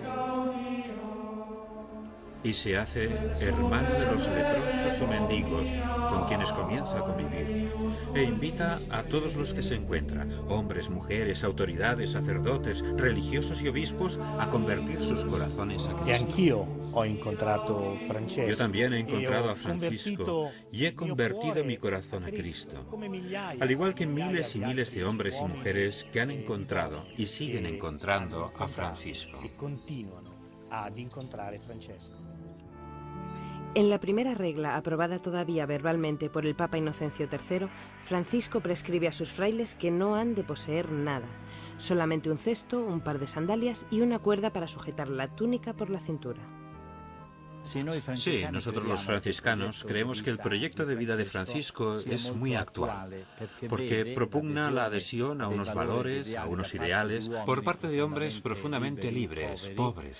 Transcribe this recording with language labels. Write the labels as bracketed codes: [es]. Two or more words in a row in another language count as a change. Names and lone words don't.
[es] Y se hace hermano de los leprosos y mendigos, con quienes comienza a convivir, e invita a todos los que se encuentra, hombres, mujeres, autoridades, sacerdotes, religiosos y obispos, a convertir sus corazones a Cristo. [it] E anch'io ho incontrato Francesco. [es] Yo también he encontrado a Francisco y he convertido mi corazón a Cristo, al igual que miles y miles de hombres y mujeres que han encontrado y siguen encontrando a Francisco. [it] E continuano ad incontrare Francesco. [es] En la primera regla, aprobada todavía verbalmente por el Papa Inocencio III, Francisco prescribe a sus frailes que no han de poseer nada, solamente un cesto, un par de sandalias y una cuerda para sujetar la túnica por la cintura. Sí, nosotros los franciscanos creemos que el proyecto de vida de Francisco es muy actual, porque propugna la adhesión a unos valores, a unos ideales, por parte de hombres profundamente libres, pobres.